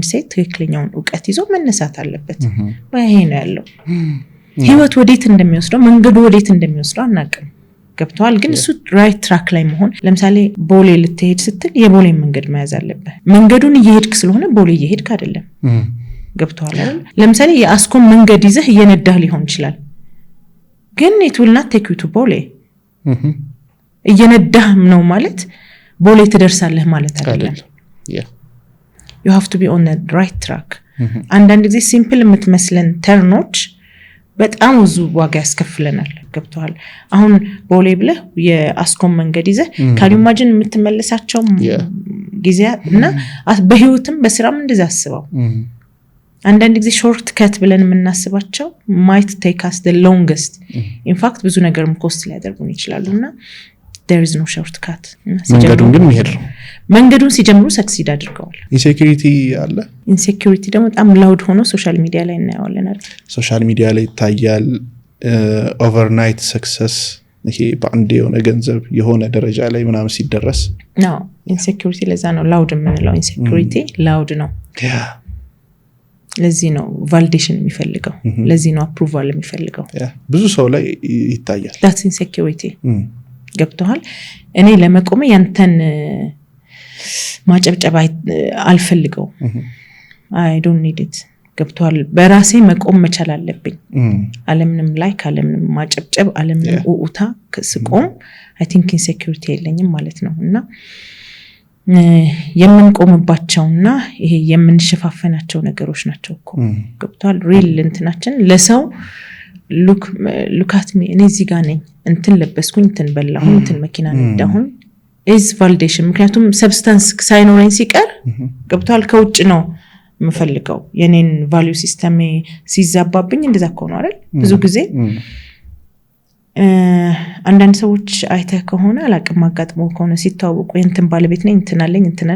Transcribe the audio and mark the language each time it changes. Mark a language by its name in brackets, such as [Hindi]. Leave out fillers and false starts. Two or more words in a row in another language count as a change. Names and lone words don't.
[Amharic] ሴት ትክክለኛውን ዕውቀት ይዞ መነሳት አለበት ይሄ ነው ያለው ህይወት ወዴት እንደሚወስደው መንገዱ ወዴት እንደሚወስደው አናውቅም ገብቷል ግን እሱ [English] right track [Amharic] ላይ መሆን ለምሳሌ ቦሌ ልትሄድ ስትል የቦሌ መንገድ መያዝ አለበት መንገዱን እየሄድክ ስለሆነ ቦሌ እየሄድክ አይደለም ገብቷል አይደል ለምሳሌ የአስኮም መንገድ ይዘህ እየነዳህ ሊሆን ይችላል ግን [English] it will not take you to [Amharic] ቦሌ እየነዳህ ነው ማለት ቦሌ ትደርሳለህ ማለት አይደለም [English] you have to be on the right track [Amharic] አንዳንድ ጊዜ ሲምፕል የምትመስለን ተርኖች በጣም ብዙ ዋጋ ያስከፍለናል ገብቷል አሁን ቦሌ ብለህ የአስኮም መንገድ ይዘህ [English] can you imagine [Amharic] የምትመለሳቸው ጊዜ እና በህይወትም በስራም እንደዛ አስበው አንዳንድ ጊዜ [English] short cut [Amharic] ብለን የምናስባቸው [English] might take us the longest in fact [Amharic] ብዙ ነገርም ኮስት ሊያደርጉን ይችላሉና [English] there is no shortcut [Amharic] መንገዱን ግን መሄድ ነው መንገዱን ሲጀምሩ ሰክሲድ አድርገዋል ኢንሴኩሪቲ አለ ኢንሴኩሪቲ ደግሞ በጣም ላውድ ሆኖ [English] social media [Amharic] ላይ እናየዋለን አይደል [English] social media [Amharic] ላይ ይታያል [English] overnight success [Amharic] ይሄ በአንድ የሆነ ገንዘብ የሆነ ደረጃ ላይ ምናምን ሲደረስ ነው ኢንሴኩሪቲ ለዛ ነው ላውድ የምንለው ኢንሴኩሪቲ ላውድ ነው ለዚህ ነው ቫሊዴሽን የሚፈልገው ለዚህ ነው አፕሩቫል የሚፈልገው ብዙ ሰው ላይ ይታያል [English] that's insecurity [Amharic] ገብቷል እኔ ለመቆም ያንተን ማጨብጨብ አልፈልገው [English] I don't need it [Amharic] ገብቷል በራሴ መቆም መቻል አለብኝ ዓለምንም ላይክ ዓለምንም ማጨብጨብ ዓለምንም ኡኡታ ስቆም [English] I think insecurity [Amharic] የለኝም ማለት ነው እና የምንቆምባቸውና ይሄ የምንሸፋፈናቸው ነገሮች ናቸው እኮ ገብቷል ሪል እንትናችን ለሰው [English] look at me [Amharic] እኔ እዚህ ጋር ነኝ እንትን ለበስኩኝ እንትን በላሁ እንትን መኪና ነዳሁኝ [English] is validation [Amharic] ምክንያቱም ሰብስታንስ ሳይኖረኝ ሲቀር ገብቷል ከውጭ ነው የምፈልገው የኔን ቫልዩ ሲስተም ሲዛባብኝ እንደዛ ከሆነ አይደል ብዙ ጊዜ አንዳንድ ሰዎች አይተህ ከሆነ አላቅም አጋጥሞ ከሆነ ሲታወቁ እንትን ባለቤት ነኝ እንትን አለኝ እንትን